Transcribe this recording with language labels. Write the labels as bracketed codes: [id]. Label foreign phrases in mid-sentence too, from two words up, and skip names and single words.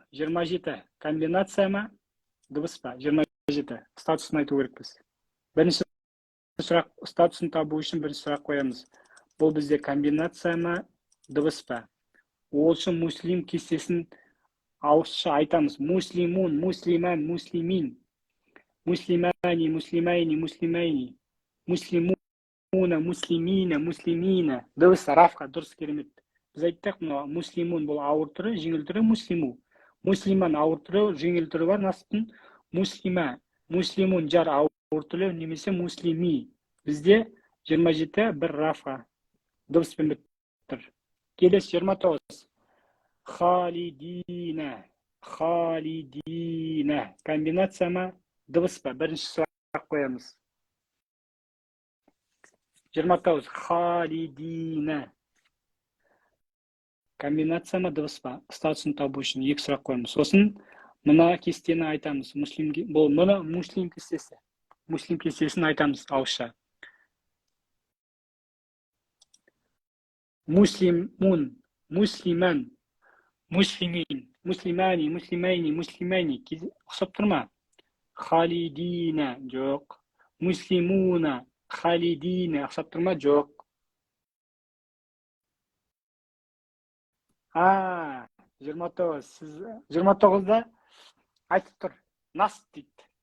[kk] 27 комбинация ма? Дыбыс па? 27. Статусын айту керекпіз. Бірінші сұрақ, статусын табу үшін бірінші сұрақ қоямыз. Бұл бізде комбинация ма? Дыбыс па? Ол үшін муслим кестесін ауызша айтамыз. [ar] مسلمٌ، مسلماً، مسلمٍ. مسلمانِ، مسلمَيْنِ، مسلمَيْنِ. مسلمونَ، مسلمينَ، مسلمينَ. [kk] Дыбыс рафқа дұрыс керемет. Біз айттық, муслимун бұл ауыр түрі, жеңіл түрі муслиму. Муслиман ауыр түрі, жеңіл түрі бар насыптың. [ar] مسلماً، مسلمٌ [kk] жар ауыр түрі немесе муслими. Бізде 27 бір рафқа дыбыспен біттір. Келесі 29. Халидина. Халидина. Комбинация ма? Дыбыс па? Бірінші сұрақ қоямыз. 29. Халидина. Комбинация ма? Дыбыс па? Статусын табу үшін екі сұрақ қоямыз. Сосын мына кестені айтамыз. Бұл мұны муслим кестесі. Муслим кестесін айтамыз ауызша. [ar] مسلمٌ، مسلماً، مسلمٍ, مسلمانِ، مسلمَيْنِ، مسلمَيْنِ. [kk] Ұқсап тұр ма? Халидина, жоқ. [ar] مسلمونَ، خالدينَ. [kk] Ұқсап тұр ма? Жоқ. 29. Сіз 29-да айтып тұр. Насып дейді.